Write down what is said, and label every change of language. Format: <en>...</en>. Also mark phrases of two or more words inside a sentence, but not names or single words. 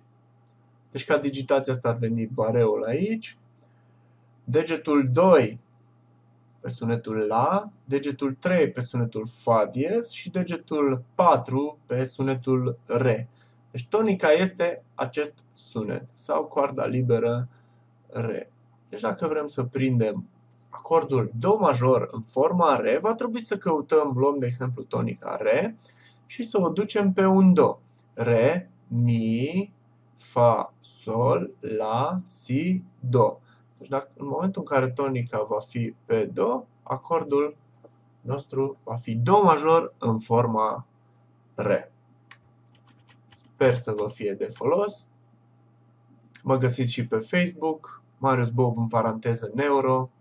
<ro>Deci ca digitația asta ar veni bareul aici, degetul 2 pe sunetul la, degetul 3 pe sunetul fa diez și degetul 4 pe sunetul re. Deci tonica este acest sunet sau coarda liberă re. Deci dacă vrem să prindem acordul do major în forma re, va trebui să căutăm, luăm de exemplu tonica re și să o ducem pe un do. Re, mi, fa, sol, la, si, do. Deci în momentul în care tonica va fi pe do, acordul nostru va fi Do major în forma Re. Sper să vă fie de folos. Mă găsiți și pe Facebook, Marius Bob în paranteză Neuro.</ro>